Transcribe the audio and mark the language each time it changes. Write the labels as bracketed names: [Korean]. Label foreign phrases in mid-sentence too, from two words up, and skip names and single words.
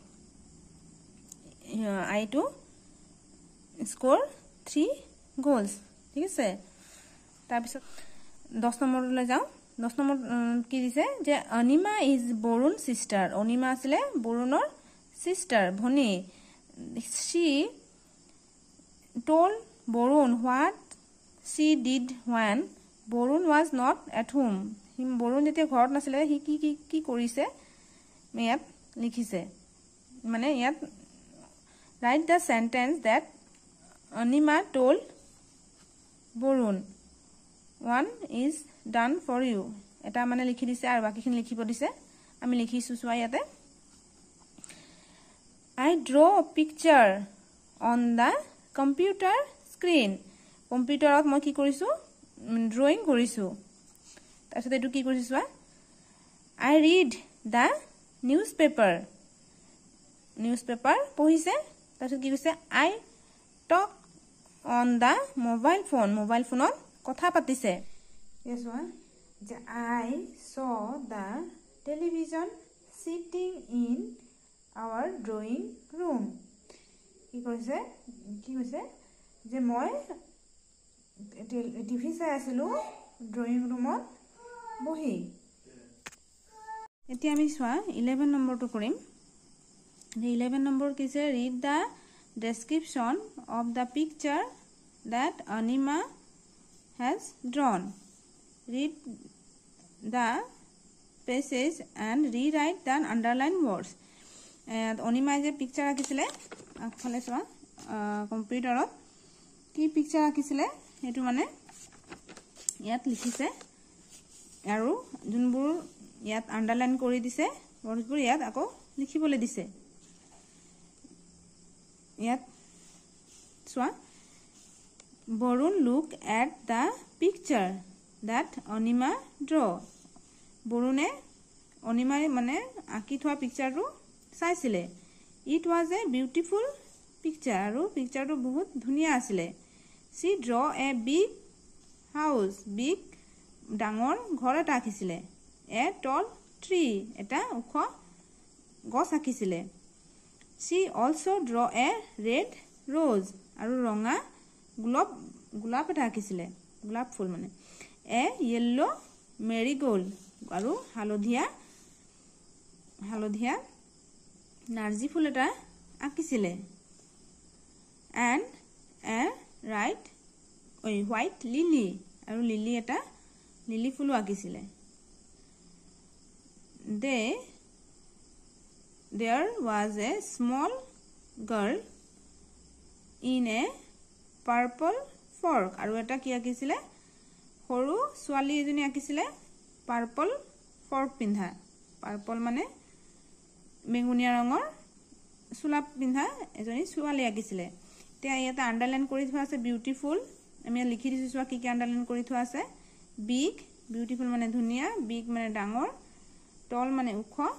[English] I to score 3 goals [Assamese] ঠিক আছে তাৰপিছত 10 নম্বৰলৈ যাওঁ 10 নম্বৰ কি দিছে যে [English] Anima is Borun sister [Assamese] অনিমা আছিলে বৰুণৰ সিস্টাৰ ভনী she [English] told Borun what she did when Borun was not at home [Assamese] বৰুণ যেতিয়া ঘৰত নাছিলে হি কি কি কি কৰিছে ইয়াত লিখিছে মানে ইয়াত [English] write the sentence that Anima told Borun one is done for you [Assamese] এটা মানে লিখি দিছে আৰু বাকিখিনি লিখিব দিছে আমি লিখিছো চোৱা ইয়াতে [English] I draw a picture on the computer screen [Assamese] কম্পিউটাৰত মই কি কৰিছো ড্ৰয়িং কৰিছো তাৰপিছত এটো কি কৰিছো চোৱা [English] I read the newspaper [Assamese] পঢ়িছে তাৰপিছত কি কৈছে [English] I talk on the mobile phone [Assamese] কথা পাতিছে [English] yes one যে I saw the television sitting in our drawing room [Assamese] কি কৈছে যে মই টিভি চাই আছিলো ড্ৰয়িং ৰুমত বহি এতিয়া আমি চোৱা 11 নম্বৰটো কৰিম 11 নম্বৰ কিছে [English] read the description of the picture that Anima has drawn read the passage and rewrite the underlined words [Assamese] অনিমা যে পিকচাৰ আঁকিছিলে আগফালে চোৱা কম্পিউটাৰত কি পিকচাৰ আঁকিছিলে হেতু মানে ইয়াত লিখিছে আৰু যোনবোৰ ইয়াত আন্ডাৰলাইন কৰি দিছে ওয়াৰ্ডবোৰ ইয়াত আকৌ লিখিবলৈ দিছে ইয়াত চোৱা [English] Borun look at the picture that Anima draw [Assamese] বৰুণে অনিমাৰ মানে আঁকি থোৱা পিকচাৰটো চাইছিলে [English] it was a beautiful picture [Assamese] আৰু পিকচাৰটো বহুত ধুনিয়া আছিলে [English] she draw a big house big [Assamese] ডাঙৰ ঘৰ এটা আঁকিছিলে [English] a tall tree [Assamese] এটা ওখ গছ আঁকিছিলে [English] she also draw a red rose [Assamese] আৰু ৰঙা গোলাপ এটা আঁকিছিলে গোলাপ ফুল মানে [English] a yellow marigold [Assamese] আৰু হালধীয়া নাৰ্জি ফুল এটা আঁকিছিলে [English] and a white lily [Assamese] আৰু লিলি এটা লিলি ফুলো আঁকিছিলে [English] there was a small girl in a purple frock [Assamese] আৰু এটা কি আঁকিছিলে সৰু ছোৱালী এজনী আঁকিছিলে [English] purple frock [Assamese] পিন্ধা পাৰ্পল মানে বেঙুনীয়া ৰঙৰ চুলাপ পিন্ধা এজনী ছোৱালী আঁকিছিলে এতিয়া ইয়াতে আন্ডাৰলাইন কৰি থোৱা আছে বিউটিফুল আমি লিখি দিছো চোৱা কি কি আন্ডাৰলাইন কৰি থোৱা আছে [English] big beautiful [Assamese] মানে ধুনিয়া বিগ মানে ডাঙৰ টল মানে ওখ